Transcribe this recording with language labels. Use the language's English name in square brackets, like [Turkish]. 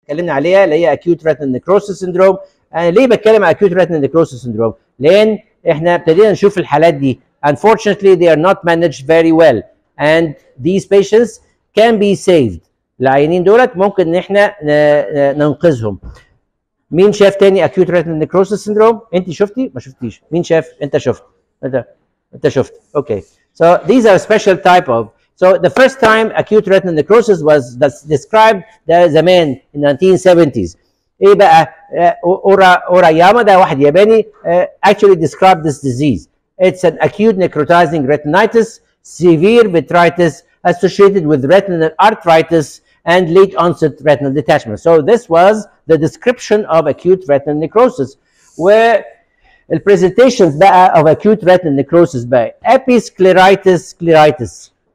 [Arabic] اتكلمنا عليها اللي هي Acute Retinal Necrosis Syndrome. انا ليه بتكلم على Acute Retinal Necrosis Syndrome؟ لان احنا ابتدينا نشوف الحالات دي. [English] Unfortunately they are not managed very well and these patients can be saved. [Arabic] العيانين دولت ممكن ان احنا ننقذهم. مين شاف تاني Acute Retinal Necrosis Syndrome؟ انت شفتي؟ ما شفتيش. مين شاف؟ انت شفت. انت شفت. Okay. [English] So these are special type of. So the first time acute retinal necrosis was described [Arabic] ده زمان [English] in 1970s. [Arabic] ايه بقى؟ اورayama ده واحد ياباني [English] actually described this disease. It's an acute necrotizing retinitis, severe vitritis associated with retinal arthritis and late onset retinal detachment. So this was the description of acute retinal necrosis. Where the presentations بقى of acute retinal necrosis بقى episcleritis scleritis.